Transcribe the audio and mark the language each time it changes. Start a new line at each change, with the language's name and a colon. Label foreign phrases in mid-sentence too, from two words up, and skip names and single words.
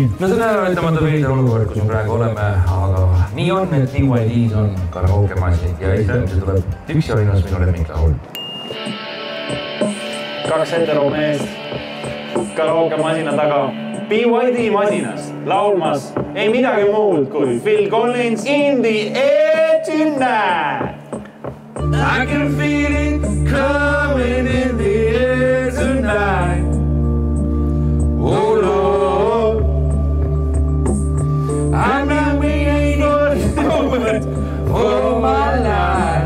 Estonian: No see on äraütlemata veider olukord, kus me praegu oleme, aga nii on, et BYD-s on karaoke masinid ja esimese tuleb üks ja ainus minu lemmiklaul. 2 heteromeest karaoke masina taga. BYD masinas laulmas ei midagi muud kui Phil Collins in the air tonight.
English: I can feel it coming in the air tonight. Oh Lord, I know we ain't gonna do it for my life.